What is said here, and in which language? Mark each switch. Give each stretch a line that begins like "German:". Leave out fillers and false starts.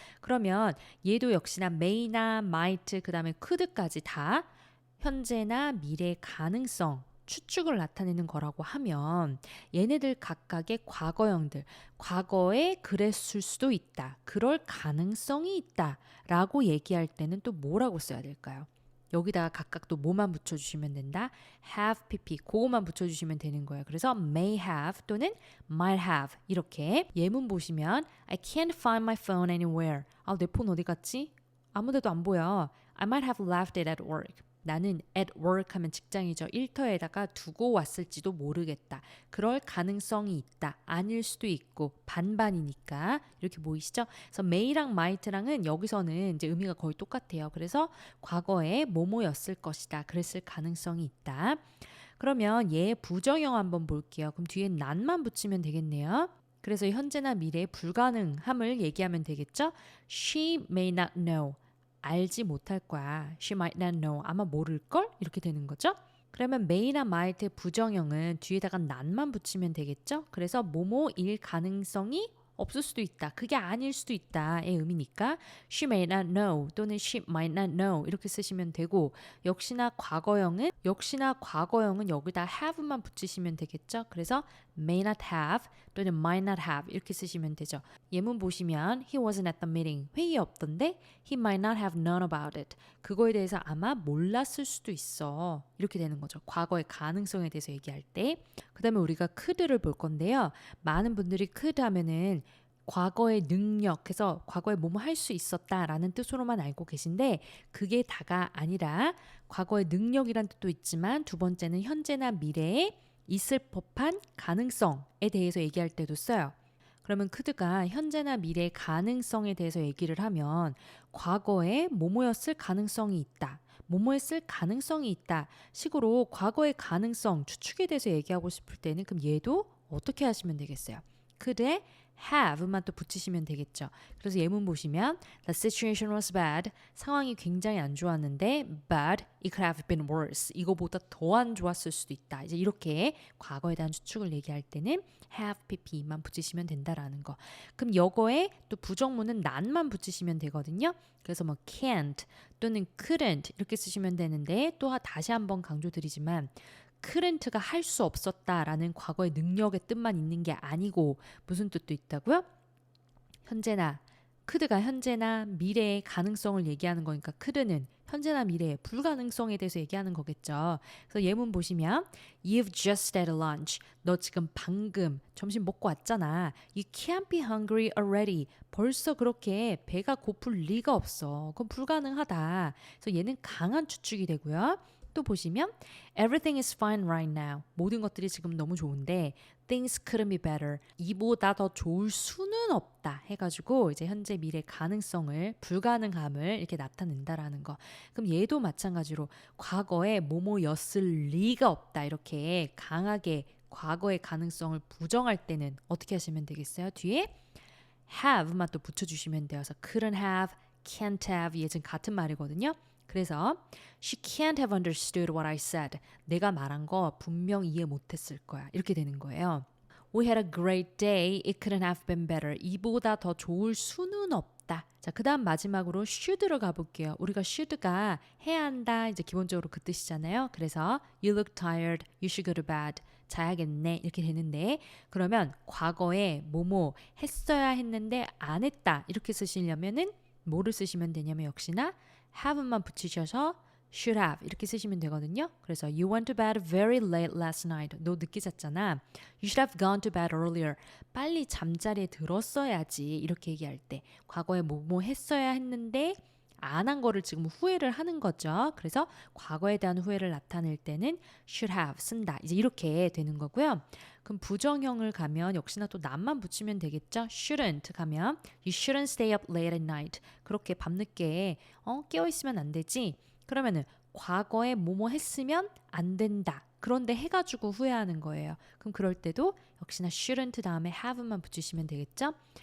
Korean: 그러면 얘도 역시나 may나 might 그 다음에 could까지 다 현재나 미래의 가능성 추측을 나타내는 거라고 하면 얘네들 각각의 과거형들 과거에 그랬을 수도 있다. 그럴 가능성이 있다. 라고 얘기할 때는 또 뭐라고 써야 될까요? 여기다가 각각 또 뭐만 붙여주시면 된다? have, pp 그거만 붙여주시면 되는 거예요.
English: 그래서 may have 또는 might have
Korean: 이렇게 예문 보시면
English: I can't find my phone anywhere.
Korean: 내 폰 어디 갔지? 아무데도 안 보여.
English: I might have left it at work.
Korean: 나는 at work 하면 직장이죠. 일터에다가 두고 왔을지도 모르겠다. 그럴 가능성이 있다. 아닐 수도 있고 반반이니까 이렇게 보이시죠? 그래서 may랑 might랑은 여기서는 이제 의미가 거의 똑같아요. 그래서 과거에 뭐뭐였을 것이다. 그랬을 가능성이 있다. 그러면 얘 부정형 한번 볼게요. 그럼 뒤에 not만 붙이면 되겠네요. 그래서 현재나 미래의 불가능함을 얘기하면 되겠죠?
English: She may not know.
Korean: 알지 못할 거야.
English: She might not know.
Korean: 아마 모를걸? 이렇게 되는 거죠. 그러면 may나 might의 부정형은 뒤에다가 not만 붙이면 되겠죠. 그래서 뭐뭐일 가능성이 없을 수도 있다. 그게 아닐 수도 있다의 의미니까
English: she may not know
Korean: 또는
English: she might not know
Korean: 이렇게 쓰시면 되고 역시나 과거형은 여기다 have만 붙이시면 되겠죠. 그래서 may not have 또는 might not have 이렇게 쓰시면 되죠. 예문 보시면
English: he wasn't at the meeting.
Korean: 회의에 없던데
English: he might not have known about it.
Korean: 그거에 대해서 아마 몰랐을 수도 있어. 이렇게 되는 거죠. 과거의 가능성에 대해서 얘기할 때. 그 다음에 우리가 could를 볼 건데요. 많은 분들이 could 하면은 과거의 능력 해서 과거에 뭐뭐 할 수 있었다라는 뜻으로만 알고 계신데 그게 다가 아니라 과거의 능력이란 뜻도 있지만 두 번째는 현재나 미래에 있을 법한 가능성에 대해서 얘기할 때도 써요. 그러면 크드가 현재나 미래의 가능성에 대해서 얘기를 하면 과거에 뭐뭐였을 가능성이 있다. 뭐뭐했을 가능성이 있다. 식으로 과거의 가능성, 추측에 대해서 얘기하고 싶을 때는 그럼 얘도 어떻게 하시면 되겠어요? 그래 have만 또 붙이시면 되겠죠. 그래서 예문 보시면
English: The situation was bad.
Korean: 상황이 굉장히 안 좋았는데
English: but it could have been worse.
Korean: 이거보다 더 안 좋았을 수도 있다. 이제 이렇게 과거에 대한 추측을 얘기할 때는 have pp만 붙이시면 된다라는 거. 그럼 여거에 또 부정문은 not만 붙이시면 되거든요. 그래서 뭐 can't 또는 couldn't 이렇게 쓰시면 되는데 또 다시 한번 강조드리지만 couldn't가 할 수 없었다라는 과거의 능력의 뜻만 있는 게 아니고 무슨 뜻도 있다고요? 현재나 could가 현재나 미래의 가능성을 얘기하는 거니까 could는 현재나 미래의 불가능성에 대해서 얘기하는 거겠죠. 그래서 예문 보시면
English: You've just had lunch.
Korean: 너 지금 방금 점심 먹고 왔잖아.
English: You can't be hungry already.
Korean: 벌써 그렇게 배가 고플 리가 없어. 그건 불가능하다. 그래서 얘는 강한 추측이 되고요. 또 보시면
English: Everything is fine right now.
Korean: 모든 것들이 지금 너무 좋은데
English: Things couldn't be better.
Korean: 이보다 더 좋을 수는 없다 해가지고 이제 현재 미래 가능성을 불가능함을 이렇게 나타낸다라는 거. 그럼 얘도 마찬가지로 과거에 뭐뭐였을 리가 없다 이렇게 강하게 과거의 가능성을 부정할 때는 어떻게 하시면 되겠어요? 뒤에 have만 또 붙여주시면 돼요. 그래서 couldn't have, can't have 얘는 같은 말이거든요.
English: 그래서 She can't have understood what I said.
Korean: 내가 말한 거 분명 이해 못했을 거야. 이렇게 되는 거예요.
English: We had a great day. It couldn't have been better.
Korean: 이보다 더 좋을 수는 없다. 자, 그 다음 마지막으로 should로 가볼게요. 우리가 should가 해야 한다. 이제 기본적으로 그 뜻이잖아요.
English: 그래서 You look tired. You should go to bed.
Korean: 자야겠네. 이렇게 되는데 그러면 과거에 뭐뭐 했어야 했는데 안 했다. 이렇게 쓰시려면은 뭐를 쓰시면 되냐면 역시나 have만 붙이셔서 should have 이렇게 쓰시면 되거든요.
English: 그래서 You went to bed very late last night.
Korean: 너 늦게 잤잖아.
English: You should have gone to bed earlier.
Korean: 빨리 잠자리에 들었어야지. 이렇게 얘기할 때 과거에 뭐뭐 했어야 했는데 안 한 거를 지금 후회를 하는 거죠. 그래서 과거에 대한 후회를 나타낼 때는 should have 쓴다. 이제 이렇게 되는 거고요. 그럼 부정형을 가면 역시나 또 not만 붙이면 되겠죠.
English: shouldn't 가면 You shouldn't stay up late at night.
Korean: 그렇게 밤늦게 깨어 있으면 안 되지. 그러면은 과거에 뭐뭐 했으면 안 된다. 그런데 해가지고 후회하는 거예요. 그럼 그럴 때도 역시나 shouldn't 다음에 have만 붙이시면 되겠죠.